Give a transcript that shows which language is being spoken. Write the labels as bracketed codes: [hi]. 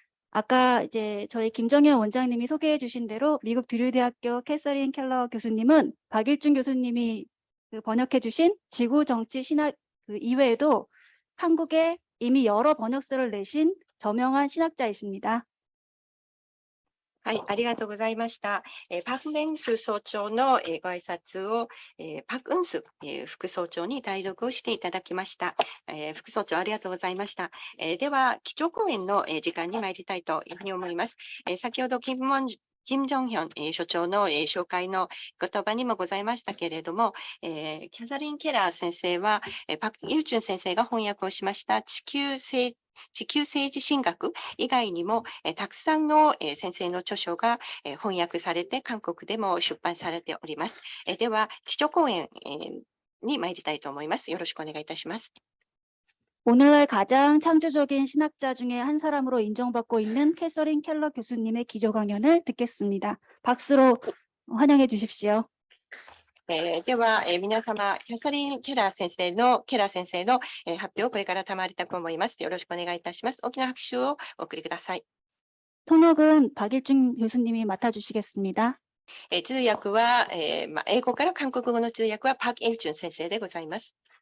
[ko] 아까 이제 저희 김정현 원장님이 소개해 주신 대로 미국 드류대학교 캐서린 켈러 교수님은 박일준 교수님이 번역해 주신 지구 정치 신학 이외에도 한국에 이미 여러 번역서를 내신 저명한 신학자이십니다. [ja] はい、ありがとうございました。パク・メンス総長のご挨拶をパク・ウンス副総長に代読をしていただきました。副総長ありがとうございました。では、基調講演の時間に参りたいというふうに思います。先ほど金正恩所長の紹介の言葉にもございましたけれども、キャサリン・ケラー先生はパク・イルチュン先生が翻訳をしました地球政治神学以外にもたくさんの先生の著書が翻訳されて韓国でも出版されております。では、基調講演に参りたいと思います。よろしくお願いいたします。 [ko] 오늘날 가장 창조적인 신학자 중에 한 사람으로 인정받고 있는 캐서린 켈러 교수님의 기조 강연을 듣겠습니다. 박수로 환영해 주십시오. [ja] では、皆様、キャサリン・ケラー先生の発表をこれから賜りたく思います。よろしくお願いいたします。大きな拍手をお送りください。 [ko] 통역은 박일준 교수님이 맡아주시겠습니다. [ja] 通訳は、英語から韓国語の通訳はパク・イルチュン先生でございます。